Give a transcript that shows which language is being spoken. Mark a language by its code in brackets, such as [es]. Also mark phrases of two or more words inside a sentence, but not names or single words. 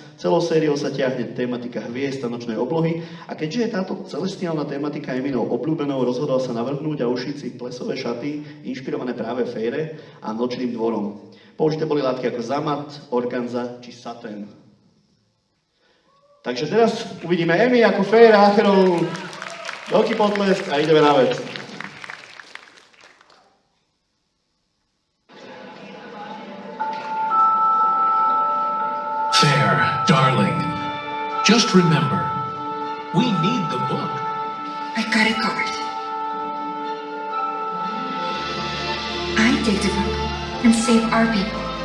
[sk] Celou sériou sa ťahne tematika hviezd a nočnej oblohy a keďže je táto celestiálna tematika Eminou obľúbenou, rozhodol sa navrhnúť a ušiť si plesové šaty inšpirované práve Fejre a nočným dvorom. Použité boli látky ako zamat, organza či satén. Takže teraz uvidíme Emmy ako Fejra Acheron. Veľký potlesk a ideme na vec. [en] Darling, just remember, we need the book. I got it covered. I take the book and save our people.